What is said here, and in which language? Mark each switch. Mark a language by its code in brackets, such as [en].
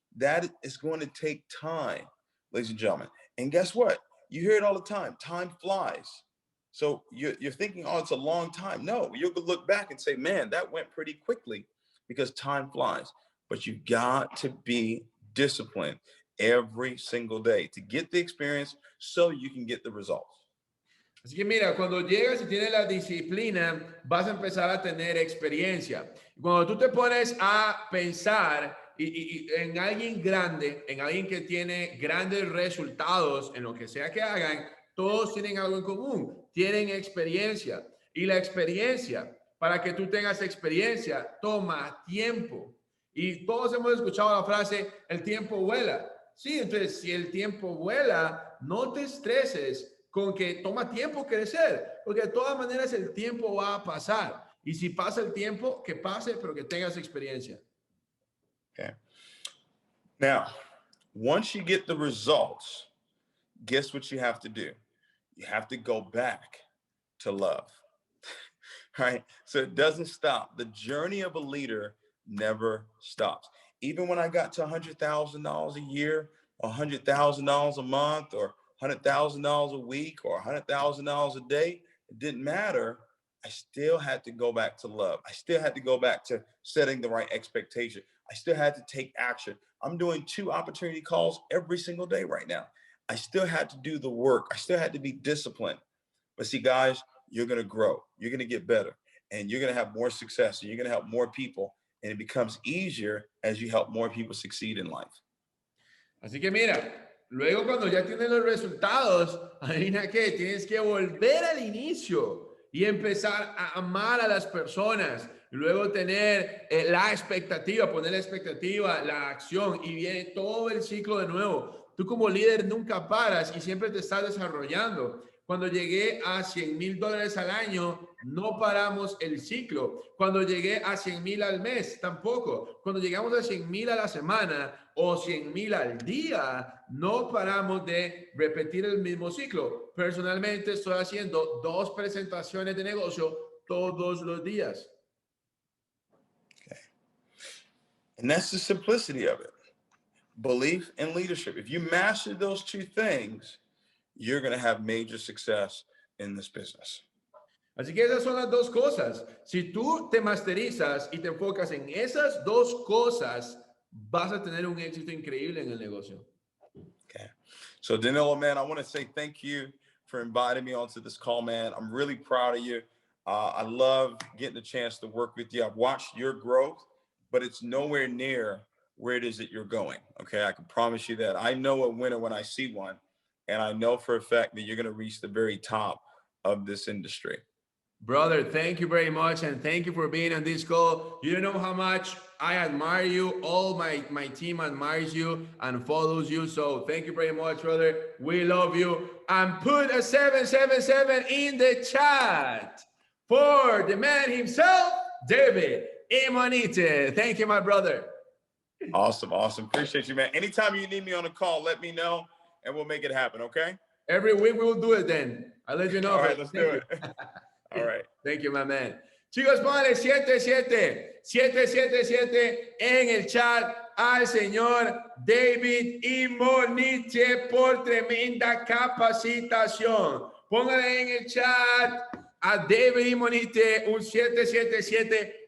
[en] That is going to take time, ladies and gentlemen. And guess what? You hear it all the time. Time flies. So you're thinking, oh, it's a long time. No, you'll look back and say, man, that went pretty quickly because time flies. But you've got to be disciplined every single day to get the experience so you can get the results. [es] Así que mira, cuando llegas y tienes la disciplina, vas a empezar a tener experiencia. Cuando tú te pones a pensar en alguien grande, en alguien que tiene grandes resultados en lo que sea que hagan, todos tienen algo en común, tienen experiencia. Y la experiencia, para que tú tengas experiencia, toma tiempo. Y todos hemos escuchado la frase, el tiempo vuela. Sí, entonces, si el tiempo vuela, no te estreses con que toma tiempo crecer, porque de todas maneras el tiempo va a pasar. Y si pasa el tiempo, que pase, pero que tengas experiencia. [en] Okay. Now, once you get the results, guess what you have to do? You have to go back to love. Right? So it doesn't stop. The journey of a leader never stops. Even when I got to $100,000 a year, $100,000 a month, or $100,000 a week, or $100,000 a day, it didn't matter. I still had to go back to love. I still had to go back to setting the right expectation. I still had to take action. I'm doing 2 opportunity calls every single day right now. I still had to do the work. I still had to be disciplined. But see, guys, you're going to grow. You're going to get better. And you're going to have more success. And you're going to help more people. And it becomes easier as you help more people succeed in life. [es] Así que mira, luego cuando ya tienes los resultados, adivina qué, tienes que volver al inicio y empezar a amar a las personas. Y luego tener la expectativa, poner la expectativa, la acción y viene todo el ciclo de nuevo. Tú como líder nunca paras y siempre te estás desarrollando. Cuando llegué a $100,000 al año, no paramos el ciclo. Cuando llegué a 100,000 al mes, tampoco. Cuando llegamos a 100,000 a la semana o 100,000 al día, no paramos de repetir el mismo ciclo. Personalmente estoy haciendo 2 presentaciones de negocio todos los días. [en] Okay. And that's the simplicity of it. Belief and leadership. If you master those 2 things, you're going to have major success in this business. [es] Así que esas son las dos cosas. Si tú te masterizas y te enfocas en esas dos cosas, vas a tener un éxito increíble en el negocio. [en] Okay. So Danilo, man, I want to say thank you for inviting me onto this call, man. I'm really proud of you. I love getting a chance to work with you. I've watched your growth, but it's nowhere near where it is that you're going. Okay, I can promise you that. I know a winner when I see one, and I know for a fact that you're going to reach the very top of this industry. Brother, thank you very much, and thank you for being on this call. You don't know how much I admire you. All my team admires you and follows you. So thank you very much, brother. We love you. And put a 777 in the chat for the man himself, David IMONITIE. Thank you, my brother. Awesome, awesome. Appreciate you, man. Anytime you need me on a call, let me know, and we'll make it happen, okay? Every week we will do it then. I'll let you know. All right, let's do it. All right. Thank you, my man. [es] Chicos, póngale 777 en el chat al señor David IMONITIE por tremenda capacitación. Póngale en el chat a David IMONITIE un 777.